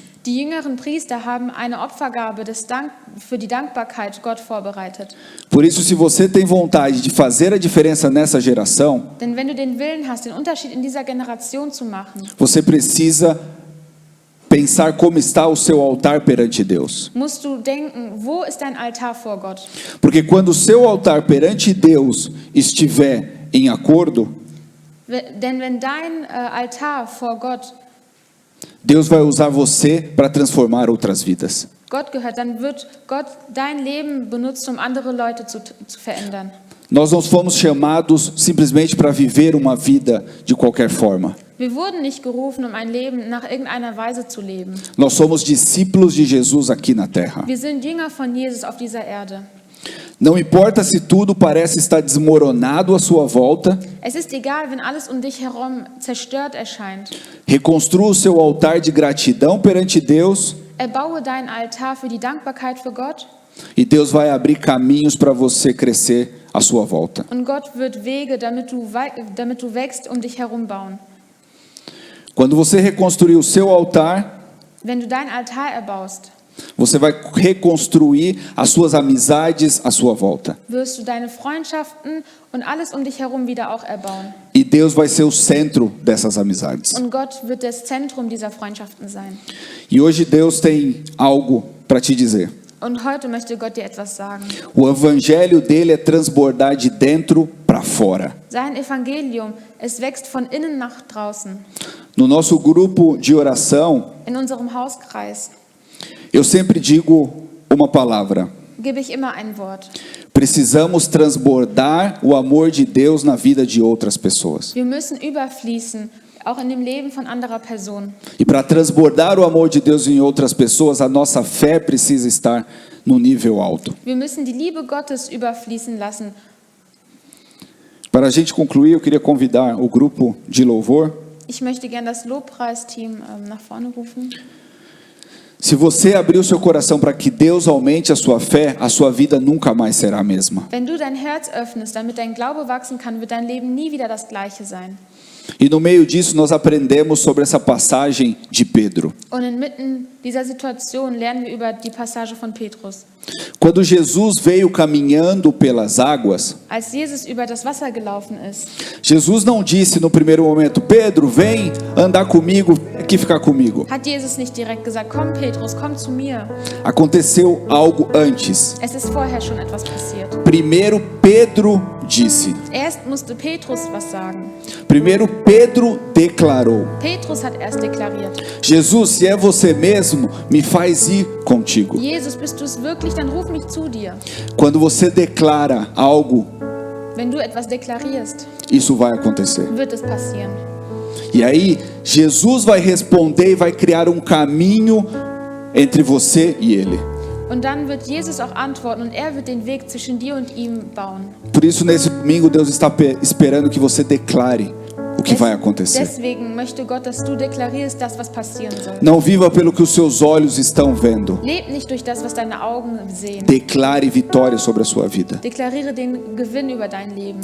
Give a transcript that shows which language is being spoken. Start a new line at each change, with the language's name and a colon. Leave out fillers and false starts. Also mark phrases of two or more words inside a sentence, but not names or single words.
German: Die jüngeren Priester haben eine Opfergabe für die Dankbarkeit Gott vorbereitet.
Portuguese: Por isso, se você tem vontade de fazer a diferença nessa geração,
German: Denn wenn du den Willen hast, den Unterschied in dieser Generation zu machen,
Portuguese: você precisa pensar como está o seu altar perante Deus.
German: musst du denken, wo ist dein Altar vor Gott?
Portuguese: Porque quando o seu altar perante Deus estiver em acordo,
German: Denn wenn dein Altar vor Gott
Portuguese: Deus vai usar você para transformar outras vidas.
German: Gott gehört, dann wird Gott dein Leben benutzt, um andere Leute zu verändern.
Portuguese: Nós não fomos chamados simplesmente para viver uma vida de qualquer forma.
German: Wir wurden nicht gerufen, um ein Leben nach irgendeiner Weise zu leben.
Portuguese: Nós somos discípulos de Jesus aqui na terra.
German: Wir sind Jünger von Jesus auf dieser Erde.
Portuguese: Não importa se tudo parece estar desmoronado à sua volta,
German: Es ist egal, wenn alles um dich herum zerstört erscheint.
Portuguese: reconstrua o seu altar de gratidão perante Deus
German: Erbaue deinen Altar für die Dankbarkeit für Gott
Portuguese: e Deus vai abrir caminhos para você crescer à sua volta.
German: und Gott wird Wege, damit du wächst, um dich herum bauen.
Portuguese: Quando você reconstruir o seu altar,
German: Wenn du deinen Altar erbaust,
Portuguese: você vai reconstruir as suas amizades à sua volta.
German: wirst du deine Freundschaften und alles um dich herum wieder auch erbauen.
Portuguese: E Deus vai ser o centro dessas amizades.
German: Und Gott wird das Zentrum dieser Freundschaften sein.
Portuguese: E hoje Deus tem algo para te dizer.
German: Und heute möchte Gott dir etwas sagen.
Portuguese: O evangelho dele é transbordar de dentro para fora.
German: Sein Evangelium, es wächst von innen nach draußen.
Portuguese: No nosso grupo de oração,
German: In unserem Hauskreis
Portuguese: eu sempre digo uma palavra.
German: gebe ich immer ein Wort.
Portuguese: Precisamos transbordar o amor de Deus na vida de outras pessoas.
German: Wir müssen überfließen, auch in dem Leben von anderer Personen.
Portuguese: E para transbordar o amor de Deus em outras pessoas, a nossa fé precisa estar no nível alto.
German: Wir müssen die Liebe Gottes überfließen lassen.
Portuguese: Para a gente concluir, eu queria convidar o grupo de louvor.
German: Ich möchte gerne das Lobpreisteam nach vorne rufen.
Portuguese: Se você abrir o seu coração para que Deus aumente a sua fé, a sua vida nunca mais será a mesma.
German: Wenn du dein Herz öffnest, damit dein Glaube wachsen kann, wird dein Leben nie wieder das gleiche sein.
Portuguese: E no meio disso nós aprendemos sobre essa passagem de Pedro.
German: Und inmitten dieser Situation lernen wir über die Passage von Petrus.
Portuguese: Quando Jesus veio caminhando pelas águas,
German: Als Jesus über das Wasser gelaufen ist,
Portuguese: Jesus não disse no primeiro momento: Pedro, vem andar comigo aqui ficar comigo.
German: Hat Jesus nicht direkt gesagt, komm Petrus, komm zu mir.
Portuguese: Aconteceu algo antes.
German: Es ist vorher schon etwas passiert.
Portuguese: Primeiro Pedro disse.
German: Erst musste Petrus was sagen.
Portuguese: Primeiro Pedro declarou:
German: Petrus hat erst deklariert.
Portuguese: Jesus, se é você mesmo, me faz ir contigo.
German: Jesus, bist du es wirklich, dann ruf mich zu dir.
Portuguese: Quando você declara algo,
German: Wenn du etwas deklarierst,
Portuguese: isso vai acontecer.
German: wird es passieren.
Portuguese: E aí, Jesus vai responder e vai criar um caminho entre você e ele.
German: Und dann wird Jesus auch antworten und er wird den Weg zwischen dir und ihm bauen.
Portuguese: Por isso, nesse domingo, Deus está esperando que você declare o que vai acontecer.
German: Deswegen möchte Gott, dass du deklarierst, das, was passieren soll.
Portuguese: Não viva pelo que os seus olhos estão vendo.
German: Leb nicht durch das, was deine Augen sehen.
Portuguese: Declare vitória sobre a sua vida.
German: Deklariere den Gewinn über dein Leben.